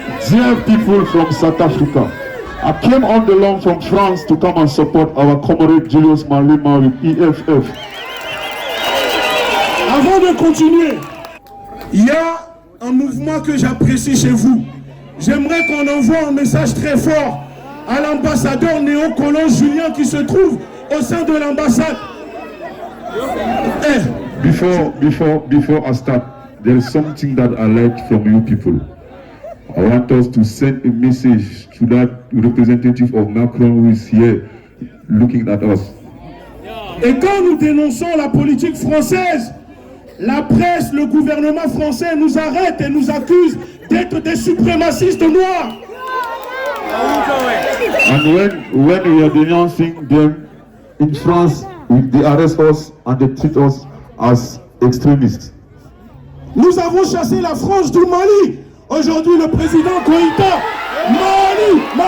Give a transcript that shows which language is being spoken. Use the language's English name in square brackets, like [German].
[English] Dear people from South Africa, I came on the long from France to come and support our comrade Julius Malema with EFF. [French] Avant de continuer, il y a un mouvement que j'apprécie chez vous. J'aimerais qu'on envoie un message très fort à l'ambassadeur néocolon Julien qui se trouve au sein de l'ambassade. [English] Before I start, there is something that I like from you people. I want us to send a message to that representative of Macron who is here looking at us. [French] Et quand nous dénonçons la politique française, la presse, le gouvernement français nous arrête et nous accuse d'être des suprémacistes noirs. [English] And when we are denouncing them in France, they arrest us and they treat us as extremists. [French] Nous avons chassé la France du Mali. Aujourd'hui, le président Koïta, Mali.